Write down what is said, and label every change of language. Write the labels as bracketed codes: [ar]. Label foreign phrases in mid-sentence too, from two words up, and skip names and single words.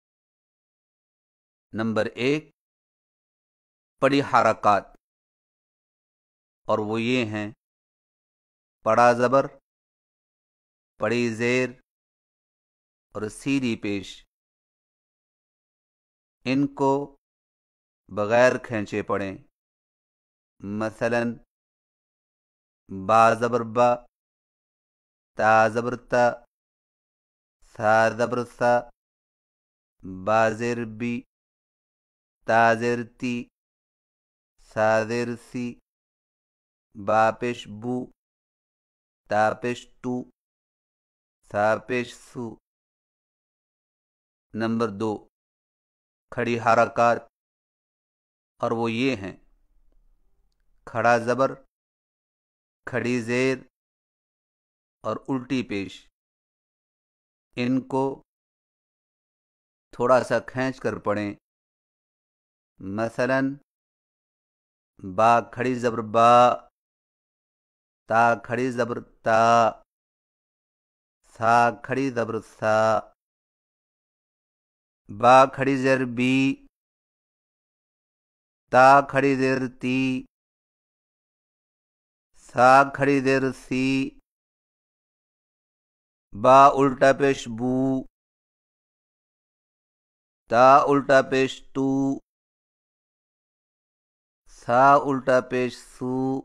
[ur] نمبر 1 بڑی حرکات، اور وہ یہ ہیں بڑا زبر، بڑی زیر اور سیدھی پیش۔ ان کو بغیر کھینچے پڑھیں، مثلاً با زبر با، تا زبر تا، سا زبر سا، با زیر بی، تا زیر تی، سا زیر سی، با پیش بو، تا پیش تو، سا پیش سو۔ نمبر 2 کھڑی حرکات، اور وہ یہ ہیں کھڑا زبر، کھڑی زیر اور الٹی پیش۔ ان کو تھوڑا سا کھینچ کر پڑھیں، مثلاً با کھڑی زبر با، تا کھڑی زبر تا، سا کھڑی زبر سا، با کھڑی زیر بی، تا کھڑی زیر تی، سا کھڑی زیر سی، با الٹا پیش بو، تا الٹا پیش تو، سا الٹا پیش سو۔